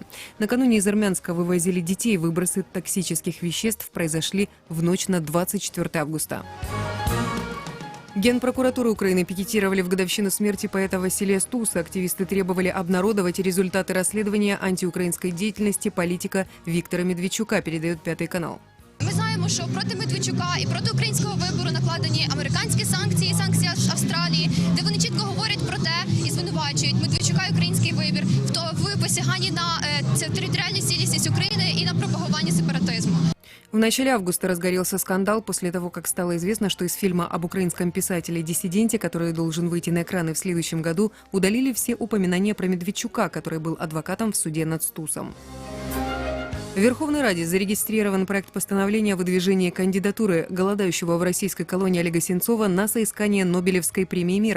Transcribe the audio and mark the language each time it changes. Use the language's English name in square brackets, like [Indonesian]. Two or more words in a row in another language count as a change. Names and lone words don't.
[Russian] Накануне из Армянска вывозили детей. Выбросы токсических веществ произошли в ночь на 24 августа. Генпрокуратуру Украины пикетировали в годовщину смерти поэта Василия Стуса. Активисты требовали обнародовать результаты расследования антиукраинской деятельности политика Віктора Медведчука, передает Пятый канал. [Ukrainian] Ми знаємо, що проти Медведчука і проти українського вибору накладені американські санкції, санкції Австралії, де вони чітко говорять про те і звинувачують Медведчука і український вибір в посяганні на територіальну цілісність України і на пропагуванні сепаратизму. [Russian] В начале августа разгорелся скандал после того, как стало известно, что из фильма об украинском писателе-диссиденте, который должен выйти на экраны в следующем году, удалили все упоминания про Медведчука, который был адвокатом в суде над Стусом. В Верховной Раде зарегистрирован проект постановления о выдвижении кандидатуры голодающего в российской колонии Олега Сенцова на соискание Нобелевской премии мира.